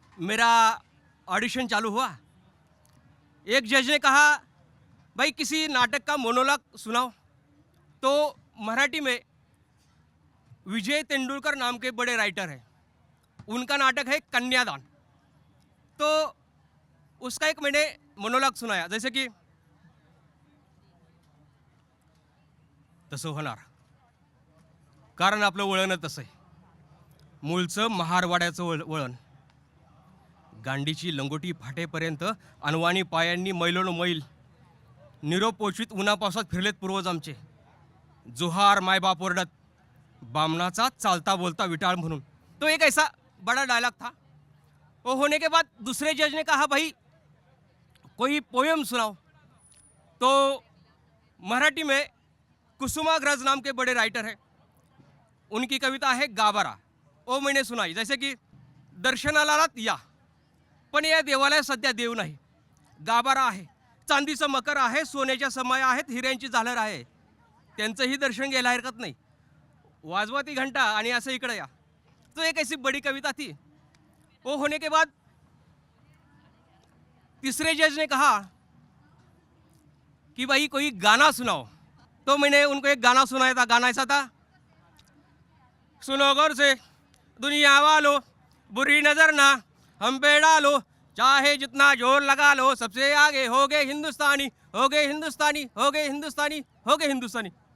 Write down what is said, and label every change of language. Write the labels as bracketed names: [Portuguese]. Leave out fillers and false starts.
[Hindi] मेरा ऑडिशन चालू हुआ। एक जज ने कहा, भाई किसी नाटक का मोनोलॉग सुनाओ। तो मराठी में विजय तेंदुलकर नाम के बड़े राइटर हैं, उनका नाटक है कन्यादान। तो उसका एक मैंने मोनोलॉग सुनाया, जैसे कि [Marathi] तसं होणार कारण आपलं वळण तसं आहे, मूळचं महारवाड्याचं वळण, गांडीची लंगोटी फाटेपर्यंत अनवाणी पायांनी मैलोन मैल निरोप पोचवीत उन्हापावसात फिरलेत पूर्वज आमचे, जोहार मायबाप ओरडत बामणाचा चालता बोलता विटाळ म्हणून। [Hindi] तो एक ऐसा बड़ा डायलॉग था। वो होने के बाद दूसरे जज ने कहा, भाई कोई पोएम सुनाओ। तो मराठी में कुसुमाग्रज नाम के बड़े राइटर हैं, उनकी कविता है गाभारा, वो मैंने सुनाई। जैसे की [Marathi] दर्शनाला आलात या, पण या देवालयात सध्या देव नाही, गाभारा आहे, चांदीचं मकर आहे, सोन्याच्या समाया आहेत, हिऱ्यांची झालर आहे, त्यांचंही दर्शन घ्यायला हरकत नाही, वाजवा ती घंटा आणि असं इकडे या। [Hindi] तो एक ऐसी बड़ी कविता थी। वो होने के बाद तीसरे जज ने कहा कि भाई कोई गाना सुनाओ। तो मैंने उनको एक गाना सुनाया था। गाना ऐसा था, सुनो गौर से दुनिया वालों, बुरी नजर ना हम पे डालो, चाहे जितना जोर लगा लो, सबसे आगे हो गए हिंदुस्तानी, हो गए हिंदुस्तानी, हो गए हिंदुस्तानी, हो गए हिंदुस्तानी।